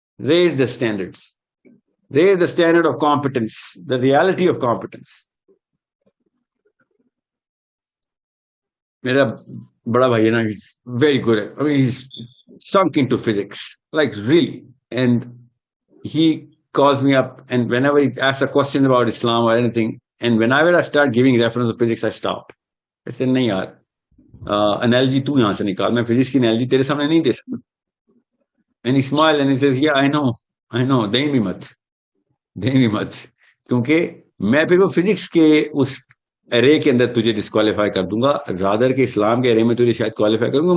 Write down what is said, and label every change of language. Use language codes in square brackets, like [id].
[en] Raise the standards, raise the standard of competence, the reality of competence. [ur] میرا بڑا بھائی ہے نا, [en] very good [ur] ہے. [en] I mean, he's sunk into physics, like really. And he calls me up, and whenever he asks a question about Islam or anything, and whenever I start giving reference of physics, I stop. I say, [ur] نہیں یار, analogy تو یہاں سے نکال, میں physics کی analogy تیرے سامنے نہیں دے سکتا. [en] And he smiled and he says, yeah, I know, [ur] دیں بھی مت, کیونکہ میں پھر وہ فزکس کے اس ارے کے اندر تجھے ڈسکوالیفائی کر دوں گا, رادر کے اسلام کے ارے میں تجھے شاید کوالیفائی کروں گا.